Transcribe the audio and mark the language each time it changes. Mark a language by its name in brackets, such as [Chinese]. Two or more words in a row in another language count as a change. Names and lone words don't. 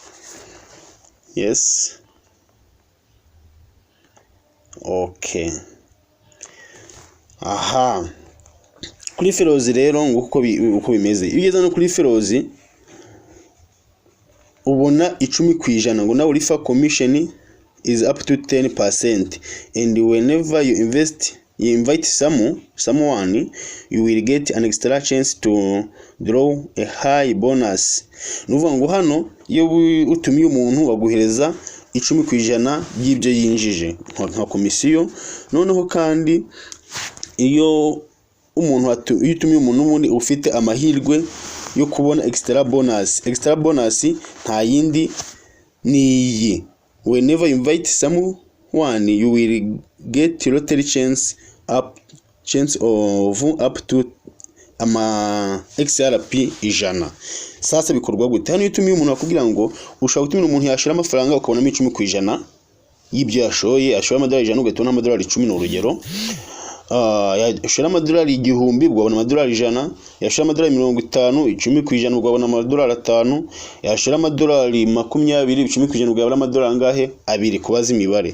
[English] Yes. Okay. Aha. [Kinyarwanda] Kuri referrals rero uko bimeze. Iyo ugeze no kuri referrals ubona 10% ngo nawe [English] refer commission is up to 10%, and whenever you invest you invite someone, you will get an extra chance to draw a high bonus. [Kinyarwanda] Nuvuga ngo hano iyo utumiye umuntu baguhereza 10% y'ibyo yinjije nka komisiyo. Noneho kandi iyo utumiye umuntu ubundi ufite amahirwe yo kubona [English] extra bonus [Kinyarwanda] nta yindi ni [English] whenever you invite someone you will get lottery chance of up to XRP 100. [Kinyarwanda] Sasa bikorwa gute? Hano utumiye umuntu akubwira ngo ushaka gutumira umuntu yashira amafaranga ukabonamo 10% y'ibyo yashoye, ashora amadolari 100 ugatona amadolari 10 n'urugero. Yashora amadolari 1000 ugabona amadolari 100, yashora amadolari 50 10% ugabona amadolari 5, yashora amadolari 20 10% ugabona amadolari angahe 2 kubaza imibare.